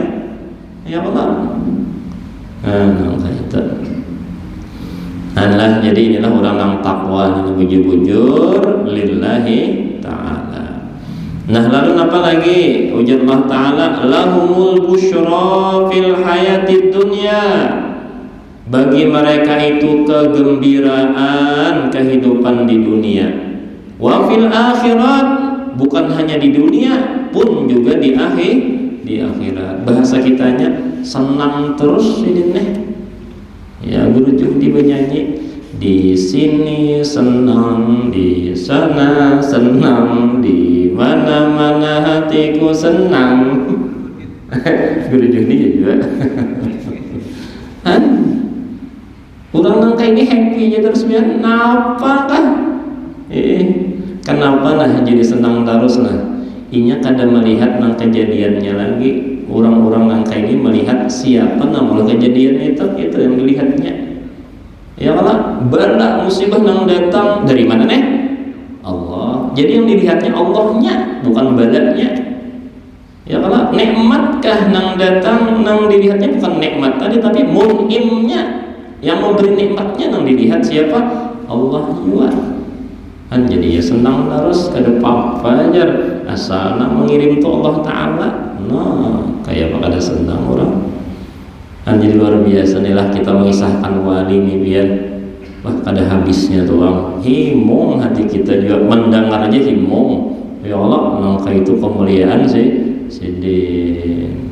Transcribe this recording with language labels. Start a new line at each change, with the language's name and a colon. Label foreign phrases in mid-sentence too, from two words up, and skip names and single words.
Arabic: يا الله.
Banjar: Nang itu. Nah, jadi inilah orang yang takwa, yang bujur-bujur
Arabic: لله تعالى.
Indonesian: Nah, lalu apa lagi?
Arabic: Ujar الله تعالى لهم البشرى في الحياة الدنيا.
Indonesian: Bagi mereka itu kegembiraan kehidupan di dunia.
Arabic: وفي الآخرة,
Indonesian: bukan hanya di dunia, pun juga di akhirat. Bahasa kitanya senang terus ini nih. Ya, guru Juhdi bernyanyi, di sini senang, di sana senang, di mana-mana hatiku senang. Guru Juhdi juga. Orang nangka ini happy aja terus biar kenapa kan? Kenapa lah jadi senang terus lah?
Banjar: Inya kada melihat nang kejadiannya lagi. Orang-orang nangka ini melihat siapa nama kejadian itu yang dilihatnya.
Arabic: يا الله,
Banjar: bala musibah nang datang dari mana nih?
Indonesian: Allah.
Banjar: Jadi yang dilihatnya Allahnya, bukan balanya.
Arabic: يا الله,
Banjar: nikmatkah nang datang, nang dilihatnya bukan nikmat tadi, tapi mun'imnya.
Indonesian: Yang memberi nikmatnya yang dilihat siapa? Allah juga. Kan jadi ya senang terus ke depan fajar asal mengirim tuh
Arabic: الله تعالى.
Banjar: Nah kayak apa kada senang orang. Kan jadi luar biasa nih lah kita mengisahkan wali nih biar wah kada habisnya tuh orang. Himung hati kita juga mendengar aja himung.
Arabic: يا الله
Banjar: nangka itu kemuliaan sih sidin.